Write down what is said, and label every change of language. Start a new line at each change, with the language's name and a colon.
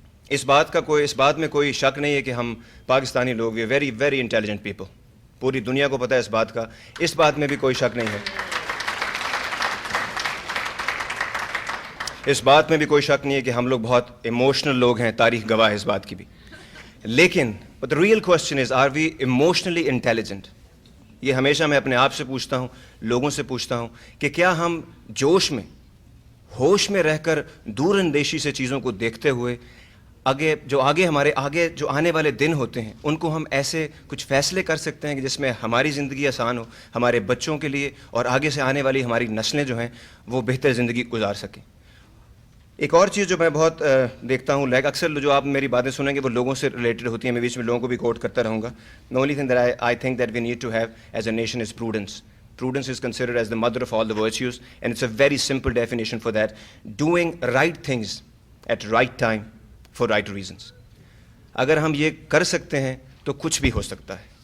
Urdu: اس بات میں کوئی شک نہیں ہے کہ ہم پاکستانی لوگ
English: We very very intelligent people.
Urdu: پوری دنیا کو پتہ ہے اس بات کا, اس بات میں بھی کوئی شک نہیں ہے. اس بات میں بھی کوئی شک نہیں ہے کہ ہم لوگ بہت ایموشنل لوگ ہیں, تاریخ گواہ ہے اس بات کی بھی.
English: لیکن the real question is, are we emotionally intelligent?
Urdu: یہ ہمیشہ میں اپنے آپ سے پوچھتا ہوں, لوگوں سے پوچھتا ہوں کہ کیا ہم جوش میں, ہوش میں رہ کر دور اندیشی سے چیزوں کو دیکھتے ہوئے ہمارے آگے جو آنے والے دن ہوتے ہیں ان کو ہم ایسے کچھ فیصلے کر سکتے ہیں کہ جس میں ہماری زندگی آسان ہو, ہمارے بچوں کے لیے, اور آگے سے آنے والی ہماری نسلیں جو ہیں وہ بہتر زندگی گزار سکیں. ایک اور چیز جو میں بہت دیکھتا ہوں, اکثر جو آپ میری باتیں سنیں گے وہ لوگوں سے ریلیٹڈ ہوتی ہیں, میں بیچ میں لوگوں کو بھی کوٹ کرتا رہوں گا.
English: The only thing that I think that we need to have as a nation is prudence. Prudence is considered as the mother of all the virtues, and it's a very simple definition for that. Doing right things at right time for right reasons.
Urdu: اگر ہم یہ کر سکتے ہیں تو کچھ بھی ہو سکتا ہے.